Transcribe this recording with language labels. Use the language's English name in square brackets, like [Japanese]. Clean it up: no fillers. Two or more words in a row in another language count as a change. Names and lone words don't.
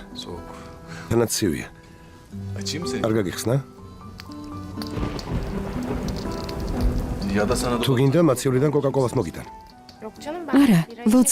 [Turkish] Soğuk. [Georgian] თანაც ცივია. [Turkish] Açayım mı seni? [Georgian] არ გაგიხსნა? [Turkish] Ya da sana da... [Georgian] თუ გინდა მაცივრიდან კოკაკოლას მოგიტან. [Turkish] Yok canım ben [Georgian] არა, [Turkish] birayı [Georgian] ლოდს